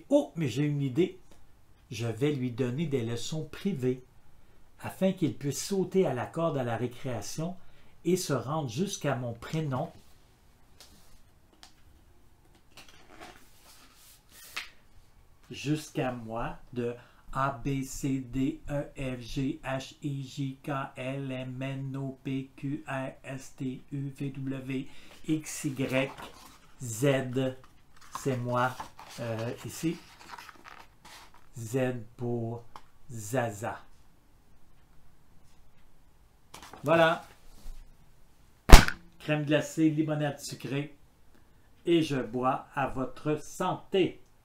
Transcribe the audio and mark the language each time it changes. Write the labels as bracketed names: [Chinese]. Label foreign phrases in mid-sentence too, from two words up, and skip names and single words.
[French] Oh, mais j'ai une idée. Je vais lui donner des leçons privées afin qu'il puisse sauter à la corde à la récréation et se rendre jusqu'à mon prénom jusqu'à moi de A, B, C, D, E, F, G, H, I, J, K, L, M, N, O, P, Q, R, S, T, U, V, W, X, Y, Z. C'est moi ici. Z pour Zaza. Voilà. Crème glacée, limonade sucrée. Et je bois à votre santé.